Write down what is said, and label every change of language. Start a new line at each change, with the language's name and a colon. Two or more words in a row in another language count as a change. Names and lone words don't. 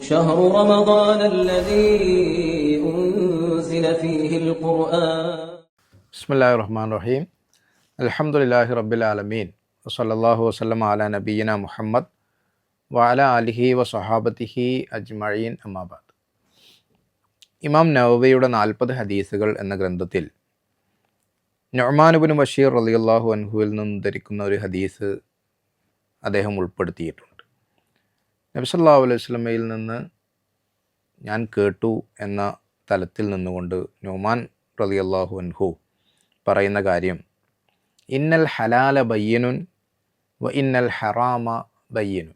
Arabic: شهر رمضان الذي أنزل فيه القرآن. بسم الله الرحمن الرحيم. الحمد لله رب العالمين وصلى الله وسلم على نبينا محمد وعلى آله وصحابته أجمعين أما بعد.
Malayalam: ഇമാം നവവിയുടെ 40 ഹദീസുകൾ എന്ന ഗ്രന്ഥത്തിൽ നുഅ്മാൻ ഇബ്നു ബഷീർ
Arabic: رضي الله عنه
Malayalam: നിന്ന് ധരിക്കുന്ന ഒരു ഹദീസ് അദ്ദേഹം ഉൾപ്പെടുത്തിയിട്ടുണ്ട്. നബി
Arabic: صلى الله عليه وسلم
Malayalam: നിന്ന് ഞാൻ കേട്ടു എന്ന തലത്തിൽ നിന്നുകൊണ്ട് നുഅ്മാൻ
Arabic: رضي الله عنه
Malayalam: പറയുന്ന കാര്യം,
Arabic: إن الحلال بين وإن الحرام بين.